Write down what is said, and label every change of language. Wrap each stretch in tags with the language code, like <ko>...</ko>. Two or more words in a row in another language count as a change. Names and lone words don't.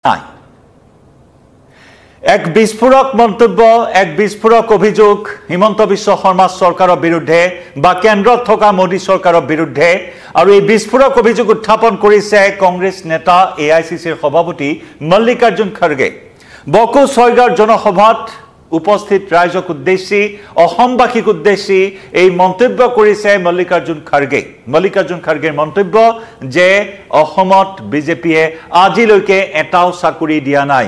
<as>নাই।</as> <bn>এক বিস্ফোরক মন্তব্য, এক বিস্ফোরক অভিযোগ হিমন্ত বিশ্ব শর্মা সরকারের বিরুদ্ধে বা</bn> <as>কেন্দ্রত থকা</as> <bn>মোদী সরকারের বিরুদ্ধে, আর এই বিস্ফোরক অভিযোগ উত্থাপন করেছে কংগ্রেস নেতা AICCর সভাপতি মল্লিকার্জুন খড়গে।</bn> <as>বকো ছয়গাঁৱৰ জনসভাত উপস্থিত রাইজক উদ্দেশ্যি অসমবাসীক উদ্দেশ্যি</as> <bn>এই মন্তব্য করেছে</bn> <as>মল্লিকার্জুন খড়গে।</as> <bn>মল্লিকার্জুন খড়গের মন্তব্য যে</bn> <as>অসমত বিজেপিয়ে আজিলৈকে এটাও চাকরি দিয়া নাই।</as>